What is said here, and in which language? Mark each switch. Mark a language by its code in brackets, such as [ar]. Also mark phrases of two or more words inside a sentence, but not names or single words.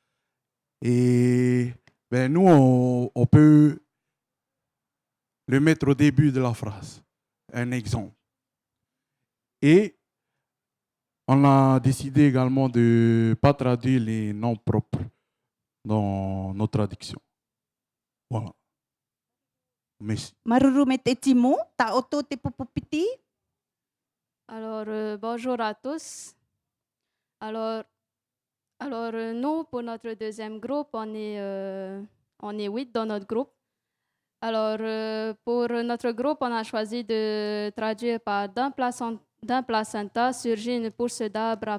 [fr] Et ben, nous, on peut le mettre au début de la phrase. Un exemple. Et on a décidé également de ne pas traduire les noms propres dans nos traductions. Voilà. Merci. [ty] Maruru me te timo, ta oto te pupupiti. [fr] Alors, bonjour à tous. Alors nous, pour notre deuxième groupe, on est 8 dans notre groupe. Alors, pour notre groupe, on a choisi de traduire par d'un placenta surgit une pousse d'arbre.